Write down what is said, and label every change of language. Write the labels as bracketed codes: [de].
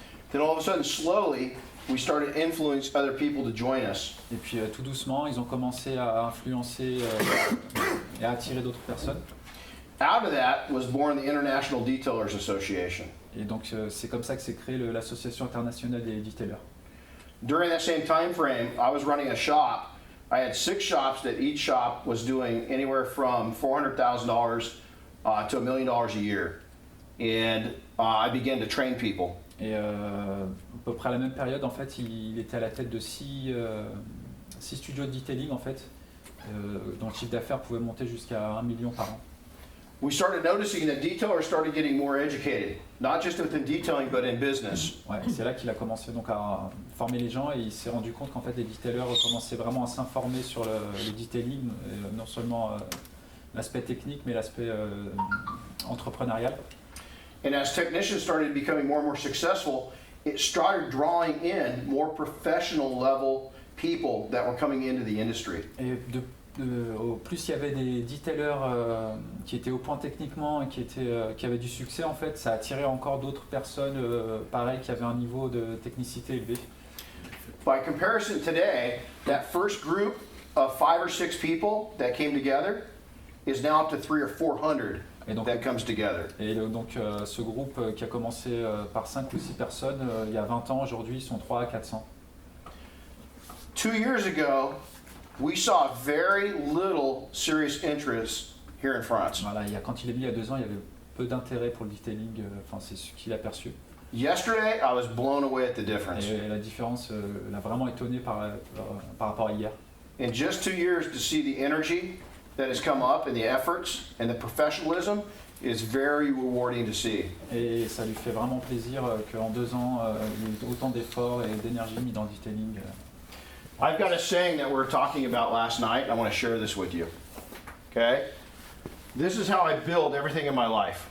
[en] Then all of a sudden, slowly, we started influencing other people to join us. [fr] Et puis tout doucement, ils ont commencé à influencer et à attirer d'autres personnes. [en] Out of that was born the International Detailers Association. [fr] Et donc c'est comme ça que s'est créée l'Association internationale des detailers. [en] During that same time frame, I was running a shop. I had 6 shops that each shop was doing anywhere from $400,000 to $1 million a year. And I began to train people. [fr] Et à peu près à la même période, en fait, il était à la tête de 6 studios de detailing, en fait, dont le chiffre d'affaires pouvait monter jusqu'à 1 million par an. [en] We started noticing that detailers started getting more educated, not just within detailing, but in business. [fr] Ouais, c'est là qu'il a commencé donc à former les gens et il s'est rendu compte qu'en fait les detailers commençaient vraiment à s'informer sur le detailing, non seulement l'aspect technique mais l'aspect entrepreneurial. [en] And as technicians started becoming more and more successful, it started drawing in more professional level people that were coming into the industry. [fr] Et au plus il y avait des detailers qui étaient au point techniquement et qui avaient du succès, en fait, ça attirait encore d'autres personnes pareilles qui avaient un niveau de technicité élevé. [en] By comparison today, that first group of 5 or 6 people that came together is now up to 300 or 400 [fr] Et donc, [en] that comes together. [fr] et donc ce groupe qui a commencé par 5 ou 6 personnes, il y a 20 ans, aujourd'hui ils sont 3 à 400. [en] 2 years ago, we saw very little serious interest here in France. [fr] Voilà, quand il est mis il y a 2 ans, il y avait peu d'intérêt pour le detailing, enfin c'est ce qu'il a perçu. [en] Yesterday, I was blown away at the difference. [fr] Et la différence l'a vraiment étonné par rapport à hier. [en] In just 2 years, to see the energy that has come up and the efforts and the professionalism is very rewarding to see. [fr] Et ça lui fait vraiment plaisir qu'en 2 ans, il y ait autant d'efforts et d'énergie mis dans le detailing. [en] I've got a saying that we were talking about last night. I want to share this with you. Okay? This is how I build everything in my life.